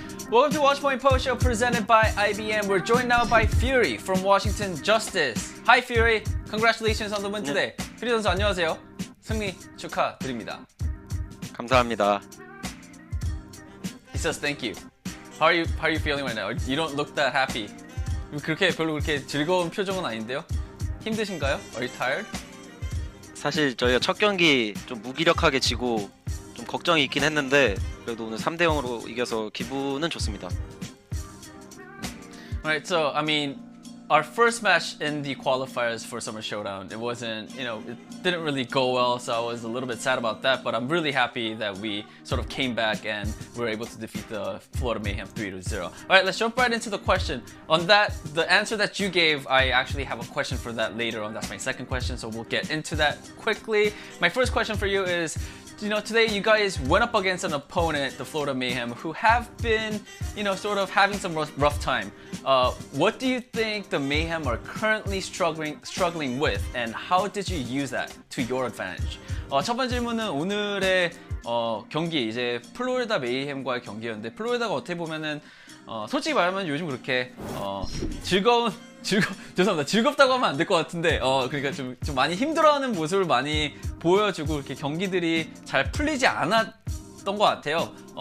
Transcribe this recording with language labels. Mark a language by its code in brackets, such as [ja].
[en] Welcome to Watchpoint Post Show presented by IBM. We're joined now by Fury from Washington Justice. Hi Fury, congratulations on the win today. [ko] Fury 선수 안녕하세요. 승리 축하드립니다. 감사합니다. [en] says thank you. How are you feeling right now? You don't look that happy. [ko] 별로 그렇게 즐거운 표정은 아닌데요? 힘드신가요? [en] Are you tired? [ko] 사실 저희가 첫 경기 좀 무기력하게 지고 좀 걱정이 있긴 했는데 그래도 오늘 3대 0으로 이겨서 기분은 좋습니다. [en] Right, so I mean, our first match in the qualifiers for Summer Showdown, it wasn't, it didn't really go well, so I was a little bit sad about that, but I'm really happy that we sort of came back and were able to defeat the Florida Mayhem 3-0. Alright, let's jump right into the question. On that, the answer that you gave, I actually have a question for that later on. That's my second question, so we'll get into that quickly. My first question for you is, today you guys went up against an opponent, the Florida Mayhem, who have been, sort of having some rough time. What do you think the Mayhem are currently struggling with, and how did you use that to your advantage? [ko] 첫 번째 질문은 오늘의 경기, 이제 플로리다 메이햄과의 경기였는데, 플로리다가 어떻게 보면은 솔직히 말하면 요즘 그렇게 죄송합니다. 즐겁다고 하면 안 될 것 같은데, 그러니까 좀 많이 힘들어하는 모습을 많이 보여주고 이렇게 경기들이 잘 풀리지 않았던 것 같아요.